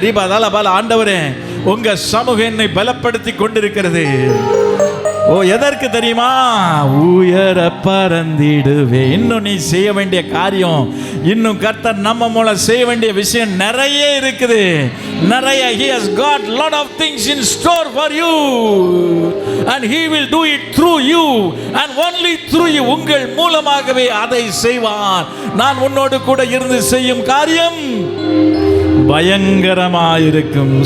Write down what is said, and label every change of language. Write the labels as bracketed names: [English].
[Tamil] ரீபா தல பல ஆண்டவரே உங்க சமூகம் என்னை பலப்படுத்தி கொண்டிருக்கிறது. ஓ எதற்கு தெரியுமா? உயர பறந்திடுவே. இன்னும் நீ செய்ய வேண்டிய காரியம், இன்னும் கர்த்தர் நம்ம மூலம் செய்ய வேண்டிய விஷயம் நிறைய இருக்குது. நிறைய. [English] He has got lot of things in store for you and he will do it through you and only through you. [Tamil] உங்கள் மூலமாகவே அதை செய்வார். நான் உன்னோடு கூட இருந்து செய்யும் காரியம் பயங்கரமாயிருக்கும்.